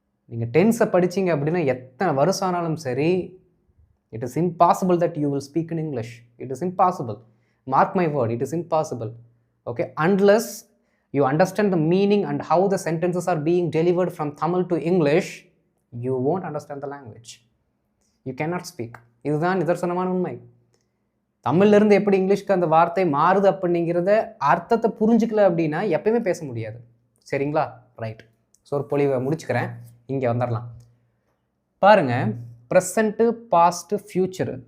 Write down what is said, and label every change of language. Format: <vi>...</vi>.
<ta>நீங்கள் டென்ஸை படிச்சிங்க அப்படின்னா எத்தனை வருஷம் ஆனாலும் சரி,</ta> <en>It is impossible that you will speak in English. It is impossible. Mark my word, it is impossible. Okay, unless you understand the meaning and how the sentences are being delivered from Tamil to English, you won't understand the language. You cannot speak.</en> <ta>இதுதான் நிதர்சனமான உண்மை. தமிழ்லேருந்து எப்படி இங்கிலீஷ்க்கு அந்த வார்த்தை மாறுது அப்படிங்கிறத அர்த்தத்தை புரிஞ்சுக்கல அப்படின்னா எப்பயுமே பேச முடியாது. சரிங்களா? ரைட். ஸோ ஒரு பொலிவை முடிச்சுக்கிறேன், இங்கே வந்துடலாம். பாருங்கள், ப்ரெசண்ட்டு, பாஸ்ட்டு, ஃப்யூச்சரு.</ta>